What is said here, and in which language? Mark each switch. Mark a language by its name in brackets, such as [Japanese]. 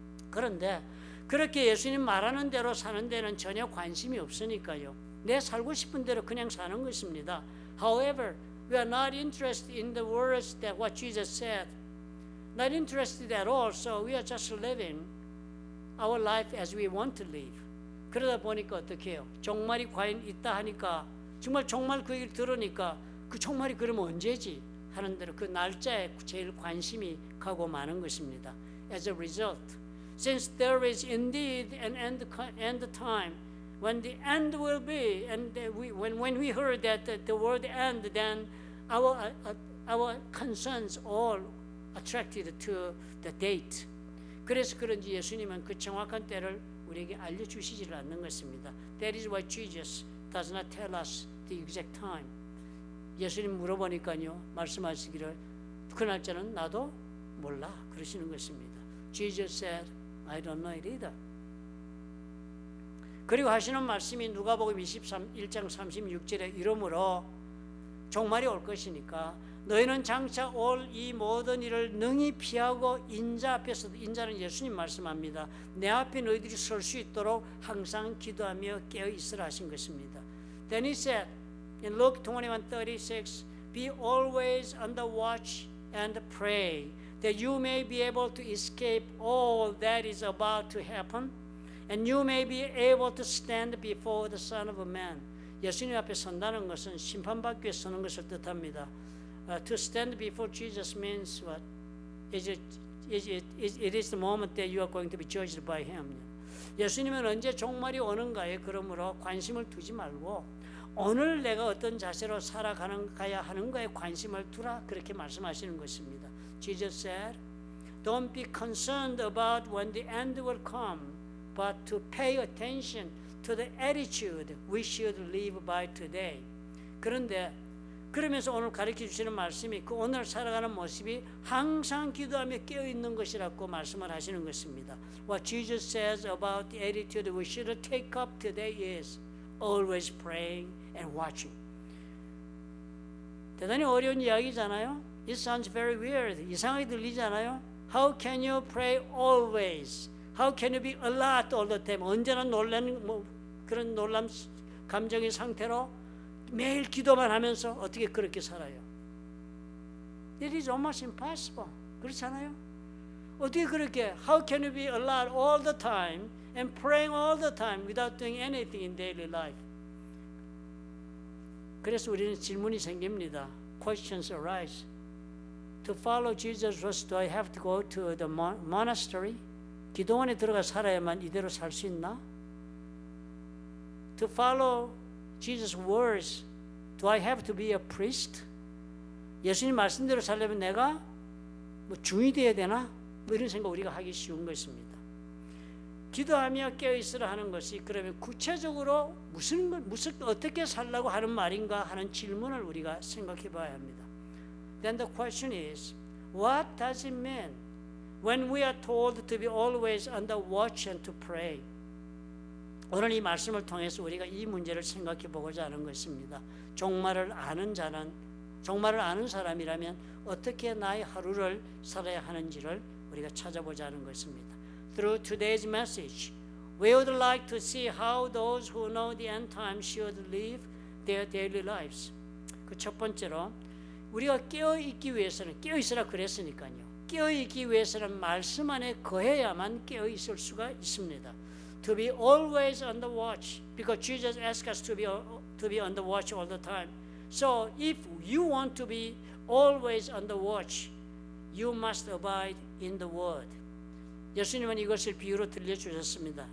[Korean] 그런데 그렇게 예수님 말하는 대로 사는 데는 전혀 관심이 없으니까요. 내 살고 싶은 대로 그냥 사는 것입니다. [English] However, we are not interested in the words that what Jesus said. Not interested at all, so we are just living our life as we want to live. [Korean] 그러다 보니까 어떻게 해요? 종말이 과연 있다 하니까 정말 종말 그 얘기를 들으니까 그 종말이 그러면 언제지? 하는 대로 그 날짜에 제일 관심이 가고 마는 것입니다. [English] As a result, since there is indeed an end time, when the end will be, and when we heard that the word end, then our concerns all attracted to the date. [Korean] 그래서 그런지 예수님은 그 정확한 때를 우리에게 알려주시지를 않는 것입니다. [English] That is why Jesus does not tell us the exact time. [Korean] 예수님 물어보니까요, 말씀하시기를 그 날짜는 나도 몰라 그러시는 것입니다. [English] Jesus said, I don't know it either. [Korean] 그리고 하시는 말씀이 누가복음 1장 36절에 이러므로 종말이 올 것이니까 너희는 장차 올 이 모든 일을 능히 피하고 인자 앞에서, 인자는 예수님 말씀합니다. 내 앞에 너희들이 설 수 있도록 항상 기도하며 깨어 있으라 하신 것입니다. [English] Then he said in Luke 21:36, be always on the watch and pray that you may be able to escape all that is about to happen and you may be able to stand before the Son of Man. [Korean] 예수님 앞에 선다는 것은 심판받기 위해 서는 것을 뜻합니다. [English] To stand before Jesus means what? It is the moment that you are going to be judged by Him. [Korean] 예수님은 언제 종말이 오는가에 그러므로 관심을 두지 말고 오늘 내가 어떤 자세로 살아가야 하는가에 관심을 두라 그렇게 말씀하시는 것입니다. [English] Jesus said, don't be concerned about when the end will come, but to pay attention to the attitude we should live by today. [Korean] 그런데 그러면서 오늘 가르쳐 주시는 말씀이 그 오늘 살아가는 모습이 항상 기도하며 깨어 있는 것이라고 말씀을 하시는 것입니다. [English] What Jesus says about the attitude we should take up today is always praying and watching. [Korean] 대단히 어려운 이야기잖아요. [English] It sounds very weird. [Korean] 이상하게 들리잖아요. [English] How can you pray always? How can you be alert all the time? [Korean] 언제나 놀라는 그런 놀람 감정의 상태로 매일 기도만 하면서 어떻게 그렇게 살아요? [English] It is almost impossible. [Korean] 그렇잖아요? 어떻게 그렇게 [English] How can you be alert all the time and praying all the time without doing anything in daily life? [Korean] 그래서 우리는 질문이 생깁니다. [English] Questions arise. To follow Jesus first, do I have to go to the monastery? [Korean] 기도원에 들어가 살아야만 이대로 살 수 있나? [English] To follow Jesus' words, do I have to be a priest? [Korean] 예수님 말씀대로 살려면 내가 중이 되어야 되나? 이런 생각 우리가 하기 쉬운 것입니다. 기도하며 깨어있으라 하는 것이 그러면 구체적으로 무슨 어떻게 살라고 하는 말인가 하는 질문을 우리가 생각해 봐야 합니다. [English] Then the question is, what does it mean when we are told to be always on the watch and to pray? [Korean] 오늘 이 말씀을 통해서 우리가 이 문제를 생각해 보고자 하는 것입니다. 종말을 아는 사람이라면 어떻게 나의 하루를 살아야 하는지를 우리가 찾아보자 하는 것입니다. [English] Through today's message, we would like to see how those who know the end time should live their daily lives. [Korean] 그 첫 번째로 우리가 깨어있기 위해서는 깨어있으라 그랬으니까요. 깨어있기 위해서는 말씀 안에 거해야만 깨어있을 수가 있습니다. [English] To be always on the watch, because Jesus asked us to be on the watch all the time. So if you want to be always on the watch, you must abide in the Word. [Korean] 예수님은 이것을 비유로 들려주셨습니다.